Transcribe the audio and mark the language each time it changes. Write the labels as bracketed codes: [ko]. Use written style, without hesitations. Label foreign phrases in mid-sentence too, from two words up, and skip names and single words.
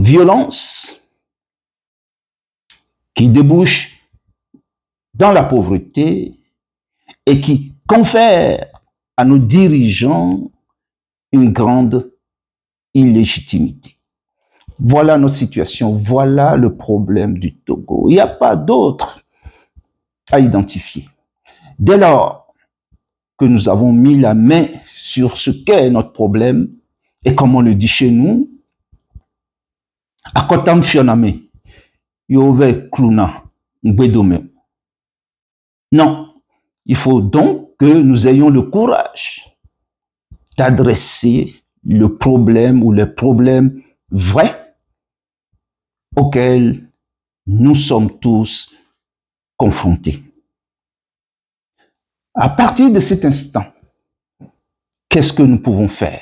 [fr] Violence qui débouche dans la pauvreté et qui confère à nos dirigeants une grande illégitimité. Voilà notre situation, voilà le problème du Togo. Il n'y a pas d'autre à identifier. Dès lors que nous avons mis la main sur ce qu'est notre problème, et comme on le dit chez nous, [ee] akotam fioname, yove kluna, ngwedome. [fr] Non, il faut donc que nous ayons le courage d'adresser le problème ou les problèmes vrais auxquels nous sommes tous confrontés. À partir de cet instant, qu'est-ce que nous pouvons faire?